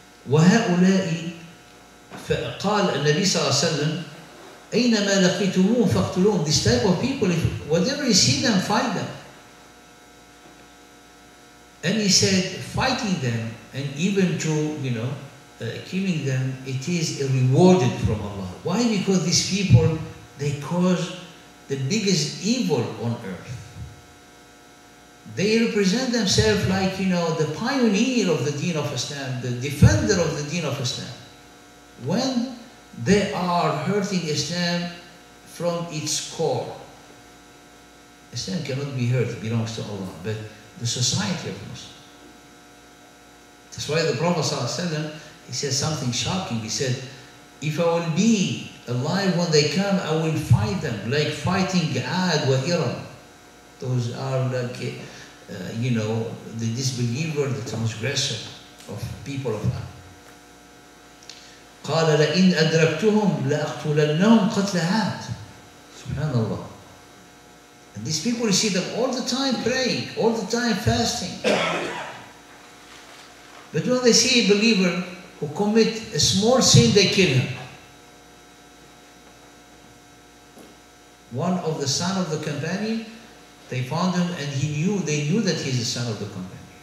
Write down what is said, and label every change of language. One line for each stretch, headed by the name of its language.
Arabic: وهؤلاء قال النبي صلى الله عليه وسلم أينما لقيتموهم فاقتلوهم.
English: This type of people, whatever you see them, fight them. And he said, fighting them and even to, killing them, it is rewarded from Allah. Why? Because these people, they cause the biggest evil on earth. They represent themselves like, the pioneer of the deen of Islam, the defender of the deen of Islam. When they are hurting Islam from its core. Islam cannot be hurt, it belongs to Allah, but the society of Muslims. That's why the Prophet ﷺ, he said something shocking. He said, if I will be alive when they come, I will fight them, like fighting Ad wa Iram. Those are like, the disbeliever, the transgressor of people of God.
Arabic: قال لئن أدركتهم لأقتلنهم قتل عاد. Subhanallah.
English: And these people, you see them all the time praying, all the time fasting. But when they see a believer who commit a small sin, they kill him. One of the son of the companion, they found him and they knew that he's the son of the companion.